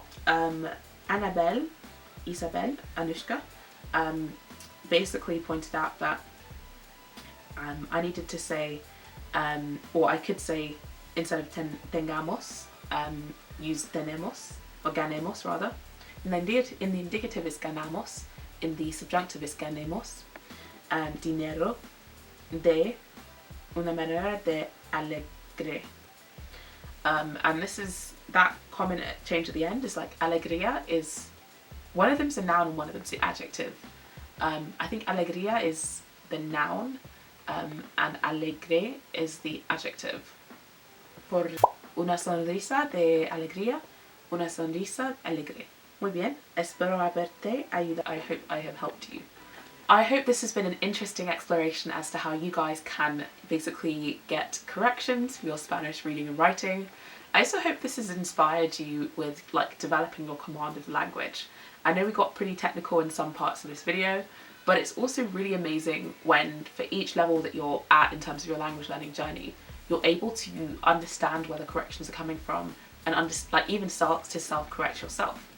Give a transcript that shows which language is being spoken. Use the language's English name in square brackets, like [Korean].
[English] Annabelle, Isabel, Anushka basically pointed out that I needed to say, or I could say, instead of tengamos, use tenemos, or ganemos rather. In the indicative is ganamos, in the subjunctive is ganemos. [Spanish] Dinero de una manera de alegre. [English] And this is, that common change at the end is like alegría is, one of them's a noun and one of them's the adjective. I think alegría is the noun, and alegre is the adjective. [Spanish] Por una sonrisa de alegría, una sonrisa alegre. Muy bien, espero haberte ayudado. [English] I hope I have helped you. I hope this has been an interesting exploration as to how you guys can basically get corrections for your Spanish reading and writing. I also hope this has inspired you with like developing your command of the language. I know we got pretty technical in some parts of this video, but it's also really amazing when for each level that you're at in terms of your language learning journey, you're able to understand where the corrections are coming from and even start to self-correct yourself.